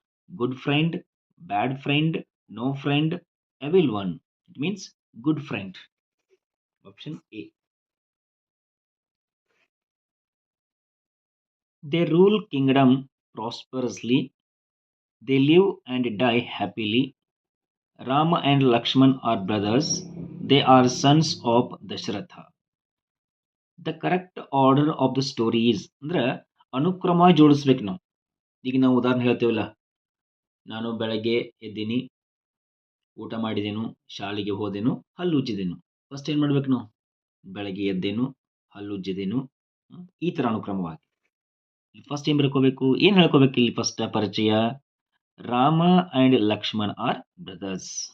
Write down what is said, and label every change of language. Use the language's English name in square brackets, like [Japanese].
[English] Good friend, bad friend, no friend, evil one. It means good friend. Option A. They rule kingdom prosperously. They live and die happily. Rama and Lakshman are brothers. They are sons of Dashratha. The correct order of the story is. [Kannada] ಅಂದ್ರೆ ಅನುಕ್ರಮ ಜೋಡಿಸ್ಬೇಕು ನಾವು. ಈಗ ನಾವು ಉದಾಹರಣೆ ಹೇಳ್ತೇವಲ್ಲ, ನಾನು ಬೆಳಗ್ಗೆ ಎದ್ದೀನಿ, ಊಟ ಮಾಡಿದೆನು, ಶಾಲೆಗೆ ಹೋದೆನು, ಹಲ್ಲುಜ್ಜಿದೆನು. ಫಸ್ಟ್ ಏನು ಮಾಡ್ಬೇಕು ನಾವು? ಬೆಳಗ್ಗೆ ಎದ್ದೇನು, ಹಲ್ಲುಜ್ಜಿದೆನು, ಈ ಥರ ಅನುಕ್ರಮವಾಗಿ. ಫಸ್ಟ್ ಏನು ಬರ್ಕೋಬೇಕು? ಏನು ಹೇಳ್ಕೋಬೇಕು ಇಲ್ಲಿ? ಫಸ್ಟ್ ಪರಿಚಯ. [English] Rama and Lakshman are brothers.